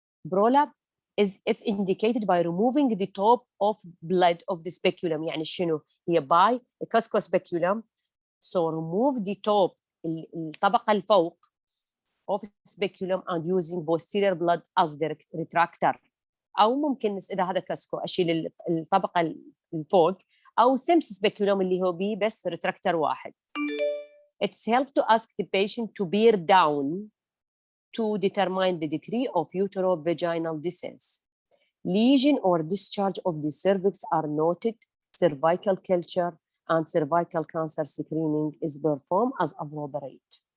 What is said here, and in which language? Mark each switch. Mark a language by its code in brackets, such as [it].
[en] Prolapse is if indicated by removing the top of blood of the speculum. [ar] يعني شنو؟ هي [en] by cusco speculum, so remove the top [ar] الطبقة الفوق [en] of speculum and using posterior blood as the retractor. [ar] أو ممكن إذا هذا كاسكو أشيل الطبقة الفوق أو سمس speculum اللي هو بيه بس retractor واحد. [en] It's helpful to ask the patient to bear down to determine the degree of uterovaginal descent. Lesion or discharge of the cervix are noted. Cervical culture and cervical cancer screening is performed as appropriate.